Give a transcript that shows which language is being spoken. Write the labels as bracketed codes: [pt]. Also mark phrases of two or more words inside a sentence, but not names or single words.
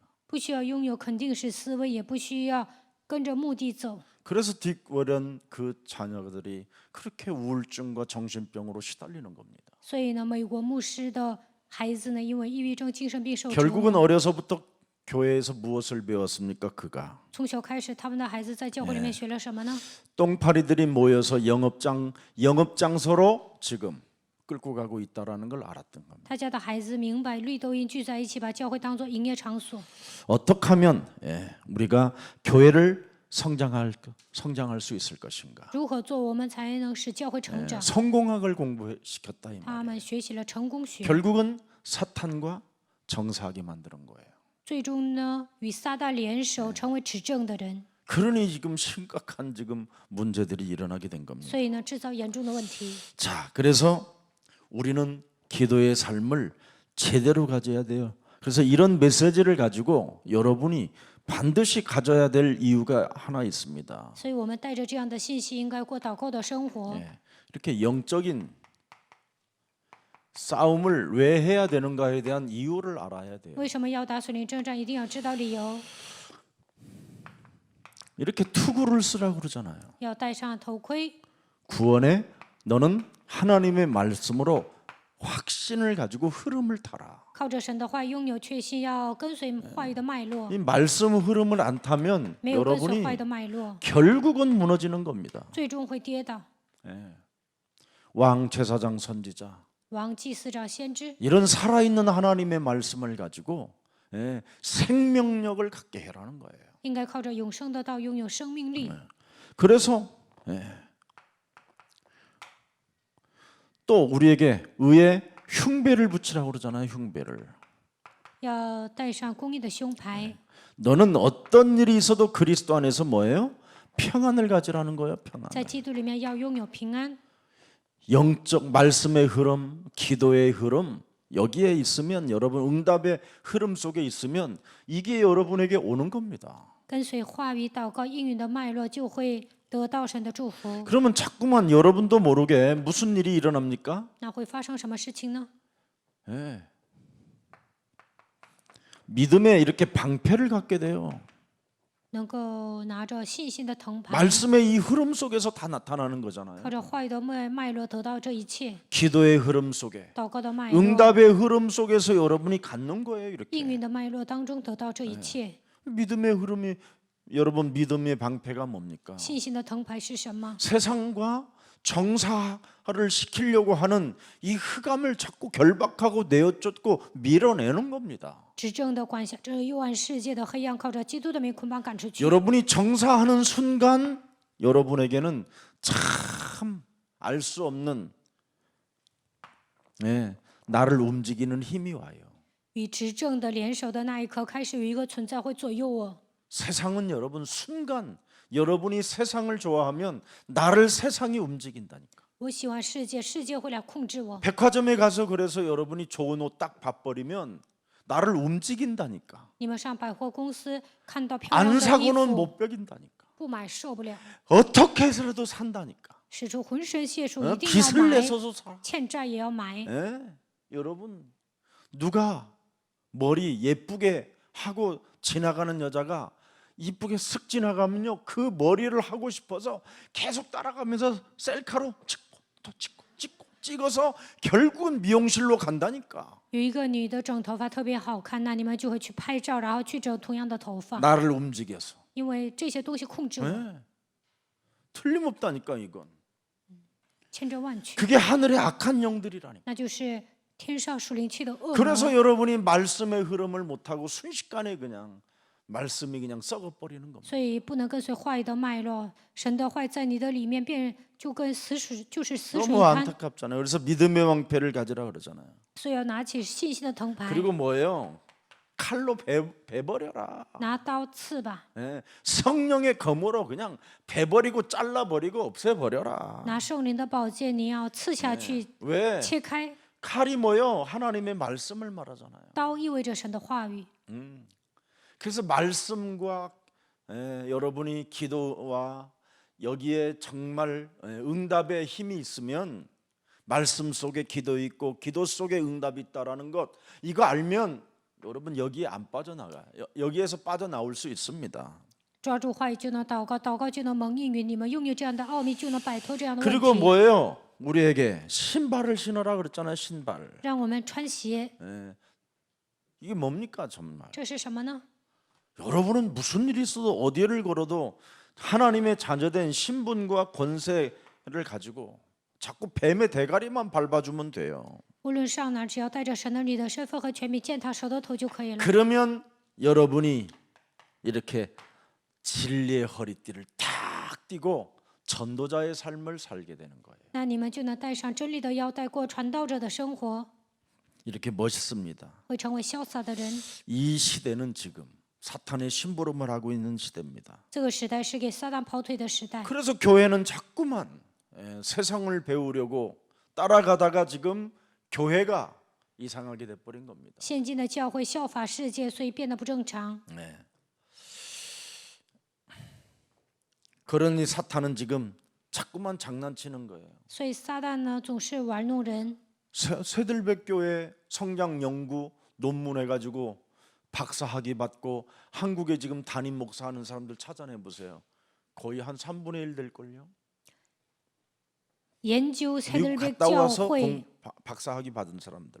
[zh] 不需要拥有肯定式思维，也不需要跟着目的走。 [ko] 그래서 딕 워런 그 자녀들이 그렇게 우울증과 정신병으로 시달리는 겁니다. [zh] 所以呢，美国牧师的孩子呢，因为抑郁症、精神病受折 [ko] 결국은 [zh] 磨。 [ko] 어려서부터 교회에서 무엇을 배웠습니까? 그가 [zh] 从小开始，他们的孩子在教会里面学了什么呢？ [ko] 똥파리들이 모여서 영업장소로 지금 끌고 가고 있다라는 걸 알았던 겁니다. [zh] 他家的孩子明白绿豆印聚在一起，把教会当作营业场所。 [ko] 어떻게 하면 우리가 교회를 성장할 수 있을 것인가? [zh] 如何做，我们才能使教会成长？ [ko] 성공학을 공부시켰다 이 [zh] 他 [ko] 말이에요. [zh] 们学习了成功学， [ko] 결국은 사탄과 정사하게 만드는 거예요. [zh] 最终呢，与撒旦联手，成为执政的人。 [ko] 그러니 지금 심각한 지금 문제들이 일어나게 된 겁니다. [zh] 所以呢，制造严重的问题。 [ko] 자, 그래서 우리는 기도의 삶을 제대로 가져야 돼요. 그래서 이런 메시지를 가지고 여러분이 반드시 가져야 될 이유가 하나 있습니다. [zh] 所以我们带着这样的信息，应该过祷告的生活。 [ko] 이렇게 영적인 싸움을 왜 해야 되는가에 대한 이유를 알아야 돼요. [zh] 为什么要打属灵征战？一定要知道理由。 [ko] 이렇게 투구를 쓰라고 그러잖아요. [zh] 要戴上头盔， [ko] 구원에 너는 하나님의 말씀으로 확신을 가지고 흐름을 타라. [zh] 靠着神的话拥有确信，要跟随话语的脉络。 [ko] 이 말씀 흐름을 안 타면 [zh] 没有跟随 [ko] 여러분이 [zh] 话语的脉络， [ko] 결국은 무너지는 겁니다. [zh] 最终会跌倒。 [ko] 왕 제사장 선지자 [zh] 王祭司长先知， [ko] 이런 살아있는 하나님의 말씀을 가지고 생명력을 갖게 해라는 거예요. [zh] 应该靠着永生的道拥有生命力。 [ko] 그래서 또 우리에게 의에 흉배를 붙이라고 그러잖아요. 흉배를. [zh] 要戴上公义的胸牌， [ko] 너는 어떤 일이 있어도 그리스도 안에서 뭐예요? 평안을 가지라는 거예요. 평안. [zh] 在基督里面要拥有平安。 [ko] 영적 말씀의 흐름, 기도의 흐름 여기에 있으면 여러분 응답의 흐름 속에 있으면 이게 여러분에게 오는 겁니다. [zh] 跟随话语、祷告、应允的脉络，就会得到神的祝福。 [ko] 그러면 자꾸만 여러분도 모르게 무슨 일이 일어납니까? [zh] 那会发生什么事情呢？ [ko] 예. 믿음에 이렇게 방패를 갖게 돼요. [zh] 能够拿着信心的藤牌， [ko] 말씀의 이 흐름 속에서 다 나타나는 거잖아요. [zh] 靠着话语的脉络得到这一切。 [ko] 기도의 흐름 속에, [zh] 祷告的脉络、 [ko] 응답의 흐름 속에서 여러분이 갖는 거예요. [zh] 应 [ko] 이렇게 [zh] 允的脉络当中得到这一切。 [ko] 믿음의 흐름이 여러분 믿음의 방패가 뭡니까? [zh] 信心的藤牌是什么？ [ko] 세상과 정사를 시키려고 하는 이 흑암을 자꾸 결박하고 내어쫓고 밀어내는 겁니다. [zh] 执政的管辖这幽暗世界的黑暗，靠着基督的名捆绑赶出去。 [ko] 여러분이 정사하는 순간 여러분에게는 참 알 수 없는 나를 움직이는 힘이 와요. [zh] 与执政的联手的那一刻，开始有一个存在会左右我。 [ko] 세상은 여러분 순간 여러분이 세상을 좋아하면 나를 세상이 움직인다니까. [zh] 我喜欢世界，世界会来控制我。 [ko] 백화점에 가서 그래서 여러분이 좋은 옷 딱 봐버리면 나를 움직인다니까. [zh] 你们上百货公司看到漂 [ko] 안 [zh] 亮的衣 [ko] 사고는 [zh] 服， [ko] 못 벽인다니까. [zh] 不买受不了， [ko] 어떻게 해서라도 산다니까. [zh] 使出浑身解数， [ko] 어? [zh] 一定要 [ko] 빚을 [zh] 买， [ko] 내서도 사. [zh] 欠债也要买。 [ko] 예? 여러분 누가 머리 예쁘게 하고 지나가는 여자가 이쁘게 쓱 지나가면요 그 머리를 하고 싶어서 계속 따라가면서 셀카로 찍고 또 찍고 찍어서 결국은 미용실로 간다니까. [zh] 有一个女的整头发特别好看，那你们就会去拍照，然后去整同样的头发， [ko] 나를 움직여서. [zh] 因为这些东西控制我， [ko] 예. 틀림없다니까 이건. [zh] 千真万确， [ko] 그게 하늘의 악한 영들이라니까. [zh] 那就是天上属灵气的恶 [ko] 그래서 [zh] 魔。 [ko] 여러분이 말씀의 흐름을 못하고 순식간에 그냥 말씀이 그냥 썩어버리는 겁니다. [zh] 所以不能跟随话语的脉络，神的话在你的里面变就跟死水，就是死水一 [ko] 너무 [zh] 般。 [ko] 안타깝잖아요. 그래서 믿음의 왕패를 가지라 그러잖아요. [zh] 所以要拿起信心的藤牌， [ko] 그리고 뭐예요? 칼로 베버려라. [zh] 拿刀刺吧， [ko] 예, 성령의 검으로 그냥 베버리고 잘라버리고 없애버려라. [zh] 拿圣灵的宝剑，你要刺下去， [ko] 왜? [zh] 切开。 [ko] 칼이 뭐요? 하나님의 말씀을 말하잖아요. [zh] 刀意味着神的话语， [ko] 그래서 말씀과 여러분이 기도와 여기에 정말 응답의 힘이 있으면 말씀 속에 기도 있고 기도 속에 응답이 있다라는 것 이거 알면 여러분 여기에 안 빠져나가요. 여기에서 빠져나올 수 있습니다. [zh] 抓住话语就能祷告，祷告就能蒙应允。你们拥有这样的奥秘，就能摆脱这样的问 [ko] 그리고 [zh] 题。 [ko] 뭐예요? 우리에게 신발을 신어라 그랬잖아요. 신발. [zh] 让我们穿鞋， [ko] 이게 뭡니까 정말? [zh] 这是什么呢？ [ko] 여러분은 무슨 일이 있어도 어디를 걸어도 하나님의 자녀된 신분과 권세를 가지고 자꾸 뱀의 대가리만 밟아주면 돼요. [zh] 无论上哪，只要带着神的你的身份和权柄，践踏蛇的头就可以了。 [ko] 그러면 여러분이 이렇게 진리의 허리띠를 탁 띠고 전도자의 삶을 살게 되는 거예요. [zh] 那你们就能带上真理的腰带，过传道者的生活， [ko] 이렇게 멋있습니다. [zh] 会成为潇洒的人。 [ko] 이 시대는 지금 사탄의 심부름을 하고 있는 시대입니다. [zh] 这个时代是给撒旦跑腿的时代， [ko] 그래서 교회는 자꾸만 세상을 배우려고 따라가다가 지금 교회가 이상하게 돼버린 겁니다. [zh] 现今的教会效法世界，所以变得不正常。 [ko] 네. 그러니 사탄은 지금 자꾸만 장난치는 거예요. [zh] 所以撒旦呢，总是玩弄人。 [ko] 새들백 교회 성장 연구 논문 해가지고 박사학위 받고 한국에 지금 담임 목사하는 사람들 찾아내 보세요. 거의 한 3분의 1 될 걸요. [zh] 研究 [ko] 미국 새들백 갔다 [zh] 教 [ko] 와서 [zh] 会， [ko] 박사학위 받은 사람들.